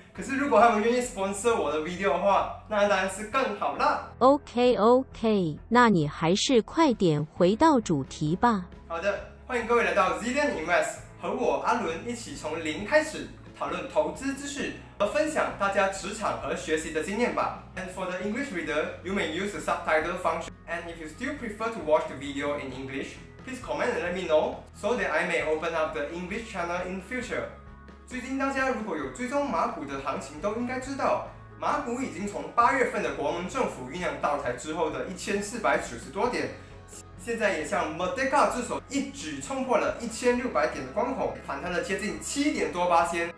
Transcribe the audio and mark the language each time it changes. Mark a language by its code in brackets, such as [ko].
[zh] 可是如果他们愿意 sponsor 我的 video 的话，那当然是更好啦。 OK， 那你还是快点回到主题吧。好的，欢迎各位来到 Zillion Invest， 和我阿伦一起从零开始讨论投资知识，和分享大家职场和学习的经验吧。 [en] And for the English reader, you may use the subtitle function. And if you still prefer to watch the video in English, please comment and let me know, so that I may open up the English channel in future. [zh] 最近大家如果有追踪马股的行情，都应该知道，马股已经从8月份的国盟政府酝酿到台之后的1490多点，现在也向 Merdeka 之手一举冲破了1600点的关口，反弹了接近7点多%。